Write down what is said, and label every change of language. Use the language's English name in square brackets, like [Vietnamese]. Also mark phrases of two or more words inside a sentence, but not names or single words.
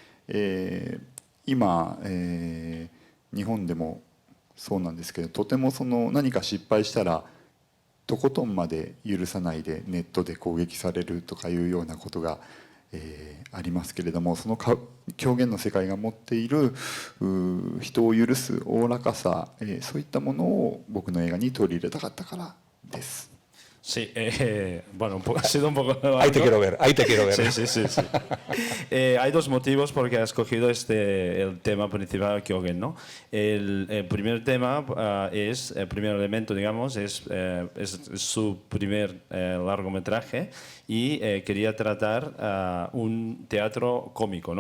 [Japanese] 今、日本でもそうなんですけど、とても何か失敗したらとことんまで許さないでネットで攻撃されるとかいうようなことがありますけれども、その狂言の世界が持っている人を許すおおらかさ、そういったものを僕の映画に取り入れたかったからです。 [Spanish] Sí, bueno, ha sido un poco... Ahí te quiero ver, ahí te quiero ver. Sí. Hay dos motivos por que ha escogido el tema principal Kyogen, ¿no? El primer tema es, el primer elemento, digamos, es su primer largometraje y quería tratar un teatro cómico, ¿no?